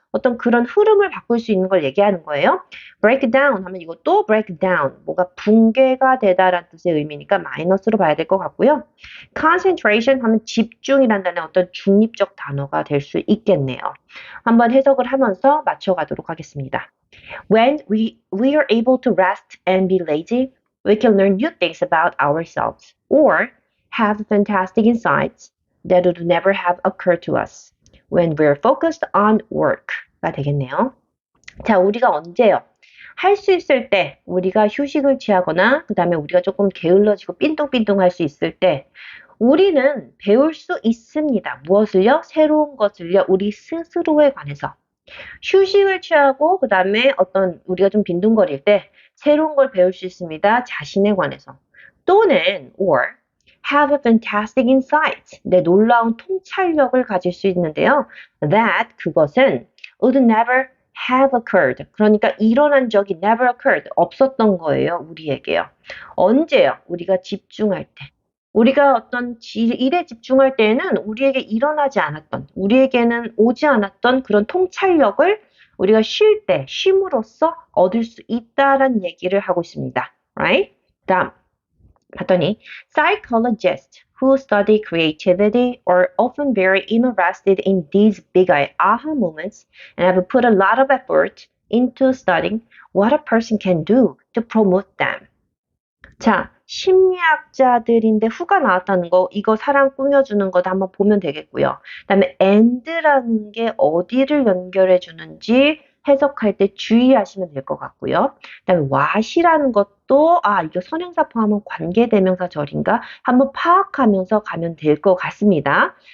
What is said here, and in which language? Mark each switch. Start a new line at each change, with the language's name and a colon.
Korean: 어떤 그런 흐름을 바꿀 수 있는 걸 얘기하는 거예요. break down 하면 이것도 break down, 뭐가 붕괴가 되다라는 뜻의 의미니까 마이너스로 봐야 될 것 같고요. concentration 하면 집중이라는 단어의 어떤 중립적 단어가 될 수 있겠네요. 한번 해석을 하면서 맞춰가도록 하겠습니다.
English: When we are able to rest and be lazy, we can learn new things about ourselves or have fantastic insights that would never have occurred to us when we're focused on work
Korean: 가 되겠네요. 자, 우리가 언제요? 할 수 있을 때 우리가 휴식을 취하거나 그 다음에 우리가 조금 게을러지고 삔뚱삔뚱 할 수 있을 때 우리는 배울 수 있습니다. 무엇을요? 새로운 것을요. 우리 스스로에 관해서. 휴식을 취하고 그 다음에 어떤 우리가 좀 빈둥거릴 때 새로운 걸 배울 수 있습니다. 자신에 관해서. 또는
English: or have a fantastic insight.
Korean: 내 놀라운 통찰력을 가질 수 있는데요.
English: That
Korean: 그것은
English: would never have occurred.
Korean: 그러니까 일어난 적이
English: never occurred.
Korean: 없었던 거예요. 우리에게요. 언제요? 우리가 집중할 때. 우리가 어떤 일에 집중할 때에는 우리에게 일어나지 않았던, 우리에게는 오지 않았던 그런 통찰력을 우리가 쉴 때, 쉼으로써 얻을 수 있다라는 얘기를 하고 있습니다.
English: Right?
Korean: 다음. 봤더니
English: psychologists who study creativity are often very interested in these big aha moments and have put a lot of effort into studying what a person can do to promote them.
Korean: 자, 심리학자들인데 후가 나왔다는 거, 이거 사람 꾸며주는 거도 한번 보면 되겠고요. 그 다음에 and라는 게 어디를 연결해 주는지 해석할 때 주의하시면 될 것 같고요. 그 다음에 what이라는 것도 이거 선행사 포함은 관계대명사절인가 한번 파악하면서 가면 될 것 같습니다.